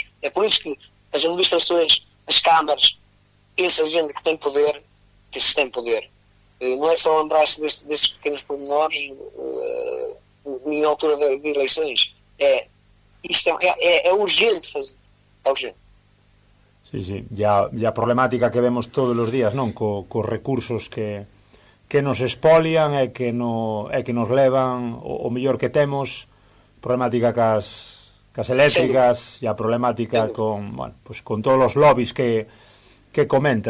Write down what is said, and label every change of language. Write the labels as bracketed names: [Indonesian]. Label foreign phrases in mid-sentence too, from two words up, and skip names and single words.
[Portuguese] É por isso que as administrações, as câmaras, essa gente que tem poder, não é só lembrar-se desses pequenos pormenores em altura de eleições. É urgente fazer. É urgente. [Galician] Sí. E a problemática que vemos todos os días, non? Cos recursos que nos expolian e que nos levan o mellor que temos, problemática cas eléctricas e a problemática con todos os lobbies que comentas.